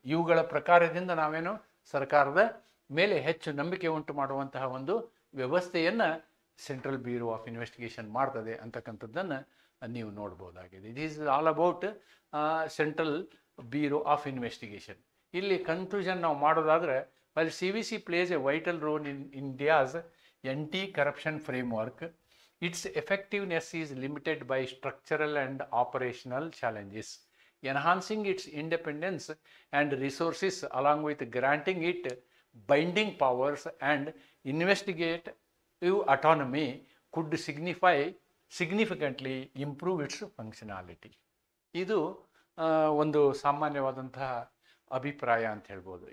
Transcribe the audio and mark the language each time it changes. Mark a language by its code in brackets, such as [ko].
[kn] ಇವುಗಳ ಪ್ರಕಾರದಿಂದ ನಾವೇನು ಸರ್ಕಾರದ ಮೇಲೆ ಹೆಚ್ಚು ನಂಬಿಕೆ ಉಂಟು ಮಾಡುವಂತಹ ಒಂದು ವ್ಯವಸ್ಥೆಯನ್ನು ಸೆಂಟ್ರಲ್ ಬ್ಯೂರೋ ಆಫ್ ಇನ್ವೆಸ್ಟಿಗೇಷನ್ ಮಾಡ್ತದೆ ಅಂತಕ್ಕಂಥದ್ದನ್ನು ನೀವು ನೋಡ್ಬೋದಾಗಿದೆ. [en] It is all about central bureau of investigation. [kn] ಇಲ್ಲಿ ಕನ್ಕ್ಲೂಷನ್ ನಾವು ಮಾಡೋದಾದರೆ, [en] while CBC plays a vital role in India's anti-corruption framework, its effectiveness is limited by structural and operational challenges. Enhancing its independence and resources along with granting it binding powers and investigative autonomy could significantly improve its functionality. [kn] ಇದು ಒಂದು ಸಾಮಾನ್ಯವಾದಂತಹ ಅಭಿಪ್ರಾಯ ಅಂತ ಹೇಳ್ಬೋದು.